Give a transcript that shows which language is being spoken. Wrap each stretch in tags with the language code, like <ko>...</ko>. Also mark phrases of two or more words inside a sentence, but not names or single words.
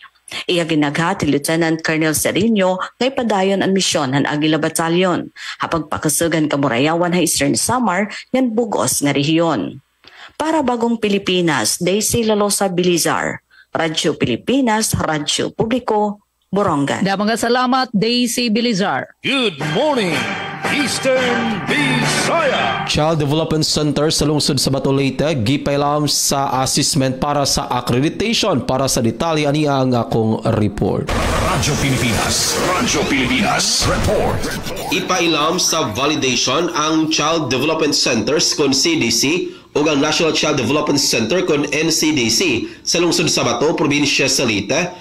<war>Iya ginagha ti Lieutenant Colonel Serino ngay padayon ang misyon han Aguila Battalion hapag pakasugan kamurayawan ha Eastern Samar ngan bugos nga rehiyon. Para Bagong Pilipinas, Daisy Lalosa Bilizar, Radyo Pilipinas, Radyo Publiko, Borongan. Mga salamat, Daisy Bilizar.</war> <en>Good morning, Eastern Visaya.</en> <ceb>Child Development Center sa lungsod sa Bato Leyte gipailam sa assessment para sa accreditation. Para sa detalye ani ang akong report. Radyo Pilipinas report. Ipailam sa validation ang Child Development Centers kon CDC o ang National Child Development Center kon NCDC sa lungsod sa Bato, probinsya sa Leyte.</ceb>